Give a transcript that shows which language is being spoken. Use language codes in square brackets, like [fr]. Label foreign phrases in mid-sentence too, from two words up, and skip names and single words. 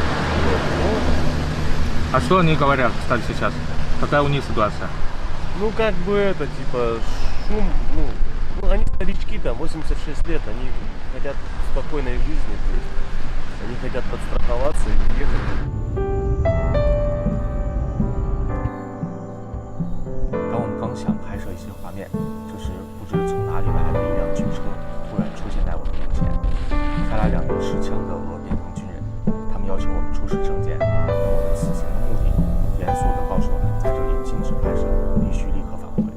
[ru] А что они говорят, кстати, сейчас? Какая у них ситуация? Ну, как бы это, типа, шум, ну они старички, там, 86 лет, они хотят спокойной жизни, то есть они хотят подстраховаться и уехать. [zh] 当我们刚想拍摄一些画面，这时不知从哪里来的一辆军车突然出现在我们面前，开来2名持枪的俄边防军人，他们要求我们出示证件，问我们此行的目的，严肃地告诉我们在这里禁止拍摄，必须立刻返回。